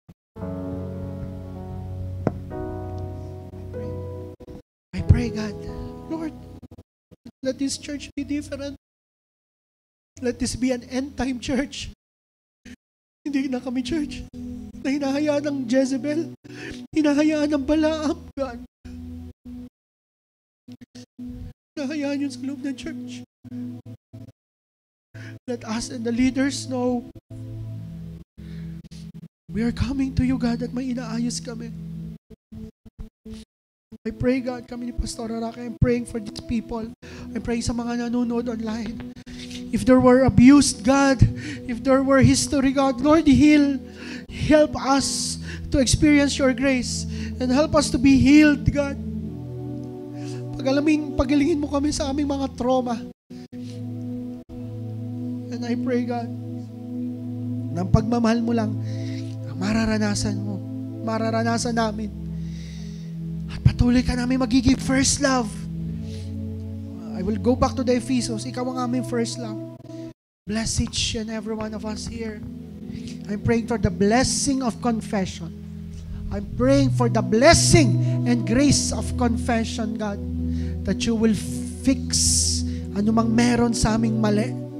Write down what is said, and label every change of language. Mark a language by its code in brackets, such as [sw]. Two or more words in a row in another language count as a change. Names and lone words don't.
[en] I pray, God, Lord, let this church be different. Let this be an end-time church. [tl] Hindi na kami church na hinahayaan ng Jezebel, hinahayaan ng Balaam, God. Hinahayaan yun sa loob ng church. [en] Let us and the leaders know we are coming to you, God, [tl] at may inaayos kami. [en] I pray, God, [tl] kami ni Pastor Araki, [en] I'm praying for these people. I'm praying [tl] sa mga nanonood [en] online. If there were abused, God, if there were history, God, Lord, heal. Help us to experience your grace and help us to be healed, God. [tl] Pagalingin mo kami sa aming mga trauma. [en] And I pray, God, [tl] ng pagmamahal mo lang ang mararanasan namin. At patuloy ka namin magiging [en] first love. I will go back to the Ephesus. [tl] Ikaw ang aming [en] first love. Bless each and every one of us here. I'm praying for the blessing of confession. I'm praying for the blessing and grace of confession, God, that you will fix [tl] anumang meron sa aming mali.